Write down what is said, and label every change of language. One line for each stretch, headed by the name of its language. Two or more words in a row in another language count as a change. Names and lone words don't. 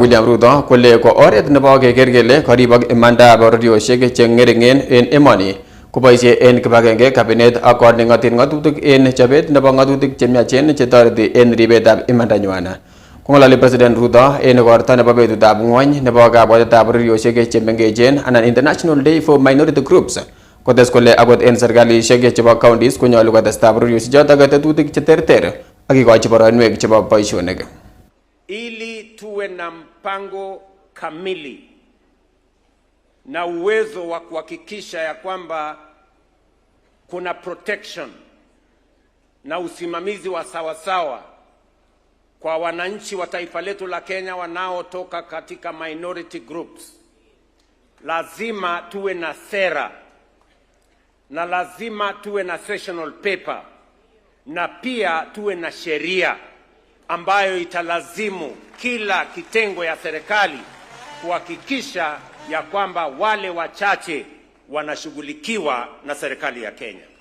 Kalenjin: William Ruto kole ko oret nebo keker kele koribok imandab bororiosiek che ng'ering'en en emoni koboisie en kibagenge kabinet ak kot nengotin ng'atutik en chobet nebo ng'atutik chemiachen chetoreti en ribetab imandanywan. Kong'ololi president Ruto en igorto nebo betutab ng'wony nebo kabwatetab bororiosiek chemengechen anan International Day for Minority Groups kotes kole akot en serkalisiek chebo counties konyolu kotestab bororiosiechotok tetutik cheterter akikochi boroinwek chebo boisionik.
Swahili: Ili tuwe na mpango kamili na uwezo wa kuhakikisha ya kwamba kuna protection na usimamizi wa sawasawa kwa wananchi wa taifa letu la Kenya wanaotoka katika
English: minority groups,
Swahili: lazima tuwe na sera na lazima tuwe na
English: sessional paper
Swahili: na pia tuwe na sheria ambayo italazimu kila kitengo ya serikali kuhakikisha ya kwamba wale wachache wanashughulikiwa na serikali ya Kenya.